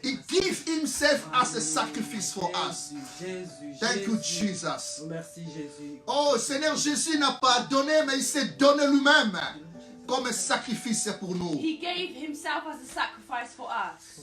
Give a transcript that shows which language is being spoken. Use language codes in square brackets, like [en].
[en] He gave himself as a sacrifice for us. Thank you, Jesus. [fr] Merci, Jésus. Oh, Seigneur, Jésus n'a pas donné, mais il s'est donné lui-même comme un sacrifice pour nous. [en] He gave himself as a sacrifice for us.